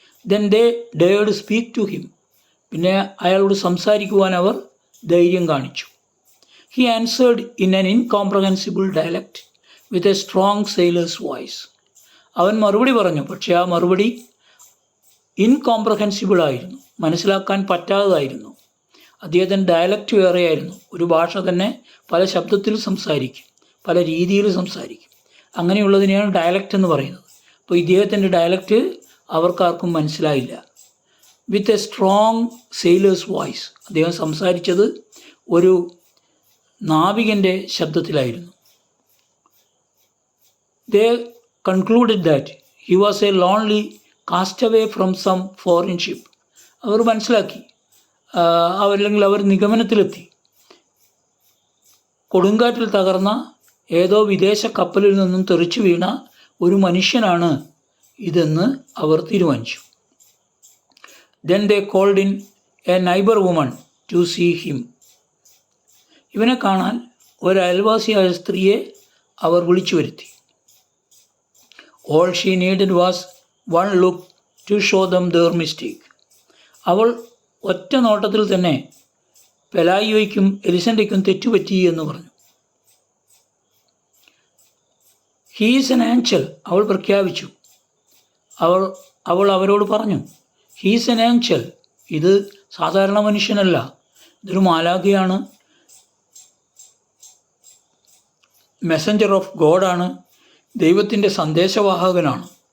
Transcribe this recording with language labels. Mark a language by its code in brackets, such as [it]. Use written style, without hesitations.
[en] Then they dared speak to him. [ml] പിന്നെ അയാളോട് സംസാരിക്കുവാൻ അവർ ധൈര്യം കാണിച്ചു. [en] He answered in an incomprehensible dialect with a strong sailor's voice. [ml] അവൻ മറുപടി പറഞ്ഞു, പക്ഷേ ആ മറുപടി ഇൻകോംപ്രഹെൻസിബിളായിരുന്നു, മനസ്സിലാക്കാൻ പറ്റാത്തതായിരുന്നു. അദ്ദേഹത്തിൻ്റെ ഡയലക്റ്റ് വേറെയായിരുന്നു. ഒരു ഭാഷ തന്നെ പല ശബ്ദത്തിൽ സംസാരിക്കും, പല രീതിയിൽ സംസാരിക്കും. അങ്ങനെയുള്ളതിനെയാണ് ഡയലക്റ്റ് എന്ന് പറയുന്നത്. അപ്പോൾ ഇദ്ദേഹത്തിൻ്റെ ഡയലക്റ്റ് അവർക്കാർക്കും മനസ്സിലായില്ല. [en] with a strong sailor's voice, [ml] അദ്ദേഹം സംസാരിച്ചത് ഒരു നാവികൻ്റെ ശബ്ദത്തിലായിരുന്നു. [en] They concluded that he was a lonely castaway from some foreign ship. [ml] അവർ മനസ്സിലാക്കി, അല്ലെങ്കിൽ അവർ നിഗമനത്തിലെത്തി, കൊടുങ്കാറ്റിൽ തകർന്ന ഏതോ വിദേശ കപ്പലിൽ നിന്നും തെറിച്ചു വീണ ഒരു മനുഷ്യനാണ് ഇതെന്ന് അവർ തീരുമാനിച്ചു. [en] Then they called in a neighbor woman to see him. [ml] ഇവനെ കാണാൻ ഒരു അയൽവാസിയായ സ്ത്രീയെ അവർ വിളിച്ചു വരുത്തി. [en] All she needed was one look to show them their mistake. [ml] അവൾ ഒറ്റ നോട്ടത്തിൽ തന്നെ പെലായിയോയ്ക്കും എലിസണ്ടയ്ക്കും തെറ്റുപറ്റി എന്ന് പറഞ്ഞു. [en] he is an angel, [ml] അവൾ പ്രഖ്യാപിച്ചു. അവൾ അവരോട് പറഞ്ഞു, ഹീ ഈസ് എൻ ആഞ്ചൽ, ഇത് സാധാരണ മനുഷ്യനല്ല, ഇതൊരു മാലാഖയാണ്, [en] messenger of ഗോഡാണ്, [ml] ദൈവത്തിൻ്റെ സന്ദേശവാഹകനാണ്.